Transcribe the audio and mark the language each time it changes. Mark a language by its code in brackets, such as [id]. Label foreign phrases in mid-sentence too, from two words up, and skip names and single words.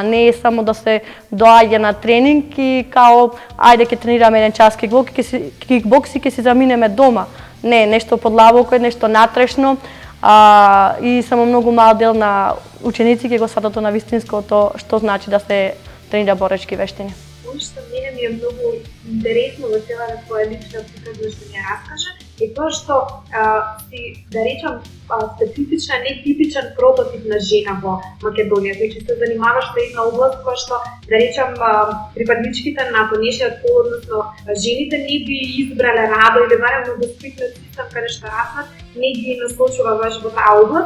[mk] Не е само да се доаѓа на тренинг и као ајде ќе тренираме еден час кикбокс и ќе си заминеме дома. Не, нешто подлабоко е, нешто натрешно. И само многу мал дел на ученици ќе го сватат на вистинското што значи да се тренира боречки вештини. Она што мене ми е многу интересно во целата твоја лична прикажа што ми ја раскажа е тоа што си, да речам, специфична, нетипичен прототип на жена во Македонија. Значи се занимаваш со една област која што, да речам, припадничките на понешниот пол, односно жените не би избрале радо или барем во воспитниот систем каде што раснат, не ги насочува баш во таа област.